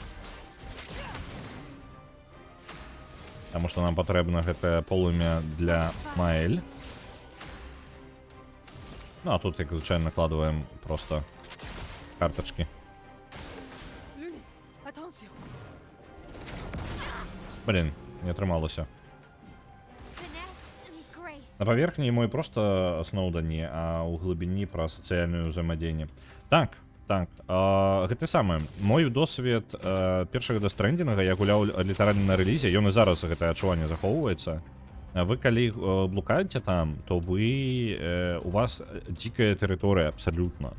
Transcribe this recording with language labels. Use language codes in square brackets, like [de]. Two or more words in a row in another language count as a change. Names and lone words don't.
[be] Таму што нам патрэбна гэтае полымя для Маэль. Ну, а тут, як звычайна, накладваем просто картачкі. [en] Luni, attention. [be] Блін, не атрымалася. [en] Finesse and grace. [be] На паверхні мой проста Сноўдані, а ў глыбіні пра сацыяльную ўзаемадзеянне. Так, гэта самае. Мой досвед першага Дэстрэндзінга я гуляў літаральна на рэлізе, ён і зараз гэтае адчуванне захоўваецца. Вы калі блукаеце там, то у вас дзікая тэрыторыя абсалютна.